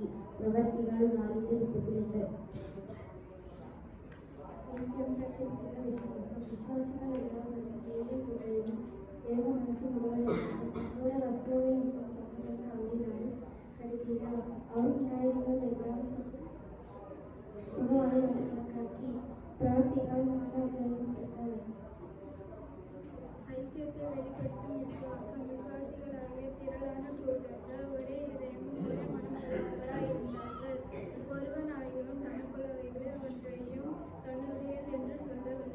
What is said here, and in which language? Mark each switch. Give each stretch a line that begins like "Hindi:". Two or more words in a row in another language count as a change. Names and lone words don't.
Malayalam: പ്രവർത്തികൾ 4:32. ഐക്യം പ്രത്യക്ഷപ്പെട്ട വിശ്വാസം. വിശ്വാസികൾ എല്ലാവരും ഏകമനസ്സുള്ളവരായിരുന്നു. തങ്ങളുടെ വസ്തുവകയൊന്നും സ്വന്തമെന്ന് അവരിൽ ആരും കരുതിയില്ല.
Tamil: അവർക്കുണ്ടായിരുന്നതെല്ലാം பொதுவாக கணக்காக்கி பிரவர்த்திகள் 4:32. ஐக்கியத்தை வெளிப்படுத்தும் விசுவாசம். விசுவாசிகளாகிய திரளான கூட்டத்தார் ஒரே இதயமும் ஒரே மனமுள்ளவர்களாய் இருந்தார்கள். ஒருவனாயினும் தனக்குள்ளவைகளை ஒன்றையும் தன்னுடையதென்று சொல்லவில்லை.